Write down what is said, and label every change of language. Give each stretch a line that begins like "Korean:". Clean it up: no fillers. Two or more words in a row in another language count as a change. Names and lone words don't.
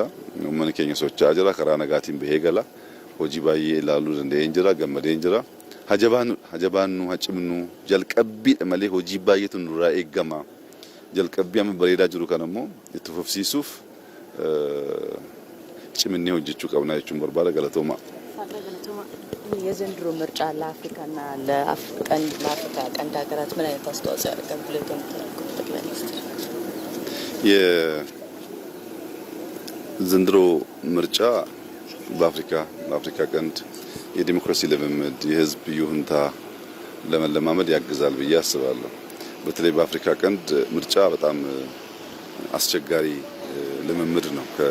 Oromo: Uummanni keenya socho'aa jira. Karaa nagaatiin bahee gala. Hojii baay'ee ilaaluu danda'een jira. Gammadeen jira. Hajabaannu hacimnu jalqabbiidha malee hojii baay'eetu nurraa eegama. Jalqabbii amma bareedaa jiru kan ammoo itti fufsiisuuf ciminee hojjechuu qabna jechuun barbaada. Galatooma.
Amharic: የዘንድሮ ምርጫ ለአፍሪካና ለአፍሪካ ቀንድ ሀገራት ምን አይነት አስተዋጽኦ ያደርጋል ብለው ይገምታሉ ጠቅላይ ሚኒስትር? የዘንድሮ ምርጫ በአፍሪካ ቀንድ የዲሞክራሲ ልምምድ የህዝብ ይሁንታ ለመለማመድ ያግዛል ብዬ አስባለሁ። በተለይ በአፍሪካ ቀንድ ምርጫ በጣም አስቸጋሪ ልምምድ ነው።